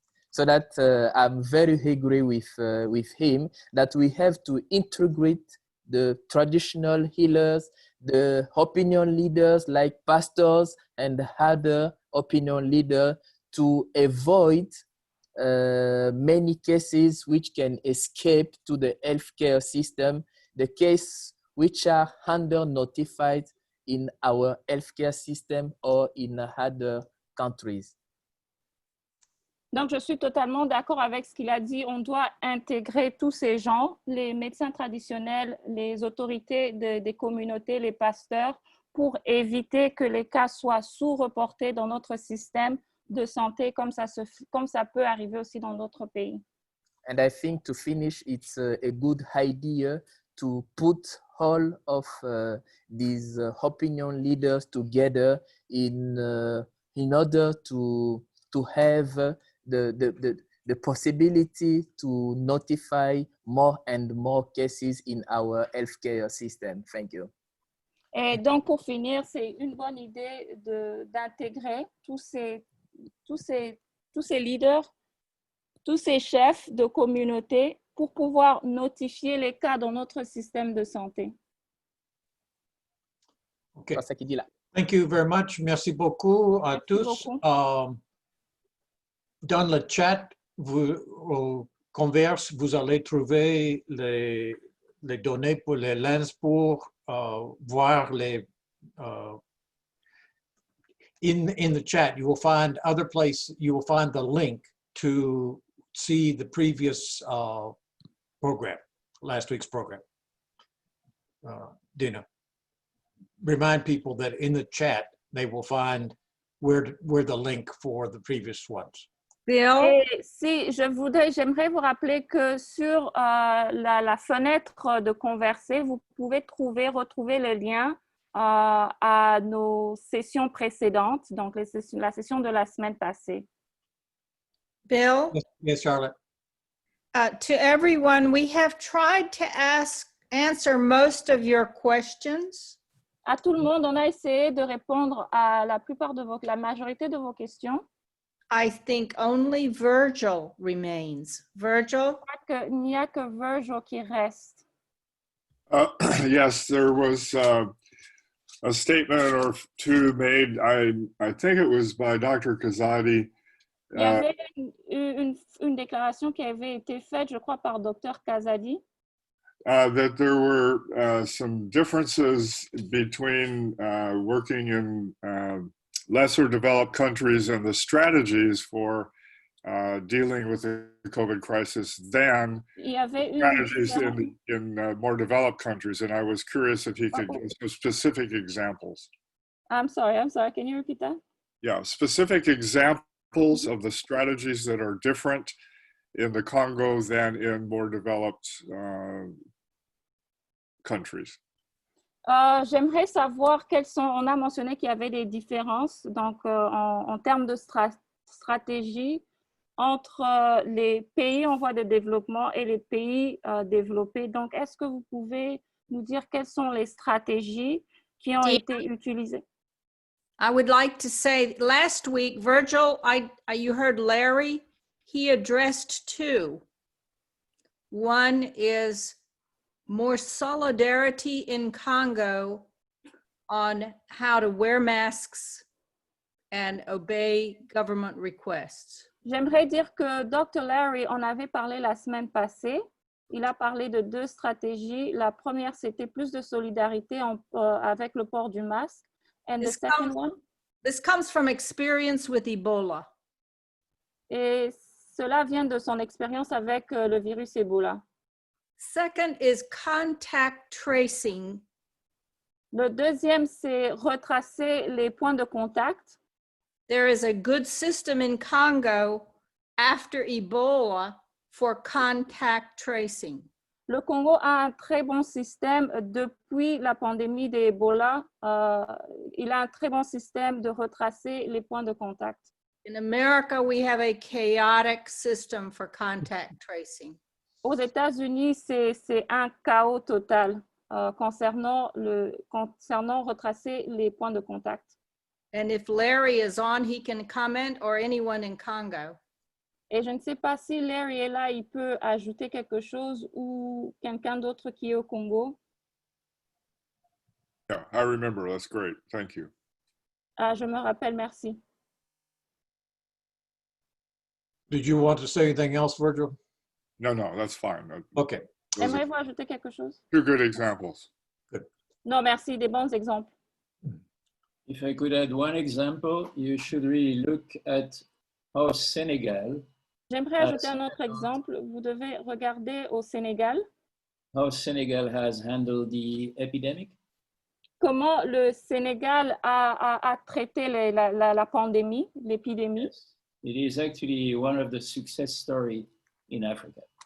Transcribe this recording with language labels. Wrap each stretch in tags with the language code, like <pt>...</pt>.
<en>So that I'm very agree with him that we have to integrate the traditional healers, the opinion leaders like pastors and other opinion leaders to avoid many cases which can escape to the healthcare system, the case which are under notified in our healthcare system or in other countries.</en> <fr>Donc, je suis totalement d'accord avec ce qu'il a dit. On doit intégrer tous ces gens, les médecins traditionnels, les autorités des communautés, les pasteurs, pour éviter que les cas soient sous-reportés dans notre système de santé, comme ça peut arriver aussi dans d'autres pays.</fr> <en>And I think to finish, it's a good idea to put all of these opinion leaders together in order to have the possibility to notify more and more cases in our healthcare system. Thank you.</en> <fr>Et donc, pour finir, c'est une bonne idée d'intégrer tous ces leaders, tous ces chefs de communauté pour pouvoir notifier les cas dans notre système de santé.</fr> <en>Okay. Thank you very much.</en> <fr>Merci beaucoup à tous. Dans le chat, vous converse, vous allez trouver les données pour les lens pour voir les</fr> <en>in the chat. You will find other place. You will find the link to see the previous program, last week's program. Dina, remind people that in the chat they will find where the link for the previous ones.</en> <fr>Et si j'aimerais vous rappeler que sur la fenêtre de converser, vous pouvez retrouver le lien à nos sessions précédentes, donc la session de la semaine passée.</fr> <en>Bill? Yes, Charlotte. To everyone, we have tried to answer most of your questions.</en> <fr>À tout le monde, on a essayé de répondre à la majorité de vos questions.</fr> <en>I think only Virgil remains. Virgil?</en> <fr>Il n'y a que Virgil qui reste.</fr> <en>Yes, there was a statement or two made, I think it was by Dr. Kazadi.</en> <fr>Il y avait une déclaration qui avait été faite, je crois, par Dr. Kazadi.</fr> <en>That there were some differences between working in lesser developed countries and the strategies for dealing with the COVID crisis than strategies in more developed countries. And I was curious if he could give some specific examples. I'm sorry, can you repeat that? Yeah, specific examples of the strategies that are different in the Congo than in more developed countries.</en> <fr>J'aimerais savoir quelles sont, on a mentionné qu'il y avait des différences donc, en termes stratégie entre les pays en voie de développement et les pays développés. Donc, est-ce que vous pouvez nous dire quelles sont les stratégies qui ont été utilisées?</fr> <en>I would like to say last week, Virgil, you heard Larry, he addressed two. One is more solidarity in Congo on how to wear masks and obey government requests.</en> <fr>J'aimerais dire que Dr. Larry en avait parlé la semaine passée. Il a parlé de deux stratégies. La première, c'était plus de solidarité avec le port du masque.</fr> <en>And the second one? This comes from experience with Ebola.</en> <fr>Et cela vient de son expérience avec le virus Ebola.</fr> <en>Second is contact tracing.</en> <fr>Le deuxième, c'est retracer les points de contact.</fr> <en>There is a good system in Congo after Ebola for contact tracing.</en> <fr>Le Congo a un très bon système depuis la pandémie d'Ebola. Il a un très bon système de retracer les points de contact.</fr> <en>In America, we have a chaotic system for contact tracing.</en> <fr>Aux États-Unis, c'est un chaos total concernant retracer les points de contact.</fr> <en>And if Larry is on, he can comment, or anyone in Congo.</en> <fr>Et je ne sais pas si Larry est là, il peut ajouter quelque chose ou quelqu'un d'autre qui est au Congo.</fr> <en>Yeah, I remember. That's great. Thank you.</en> <fr>Je me rappelle, merci.</fr> <en>Did you want to say anything else, Virgil? No, that's fine. Okay.</en> <fr>Aimeriez-vous ajouter quelque chose?</fr> <en>Two good examples. Good.</en> <fr>Non, merci, des bons exemples.</fr> <en>If I could add one example, you should really look at how Senegal.</en> <fr>J'aimerais ajouter un autre exemple. Vous devez regarder au Sénégal.</fr> <en>How Senegal has handled the epidemic.</en> <fr>Comment le Sénégal a traité la pandémie, l'épidémie.</fr> <en>Yes. It is actually one of the success stories in Africa.</en>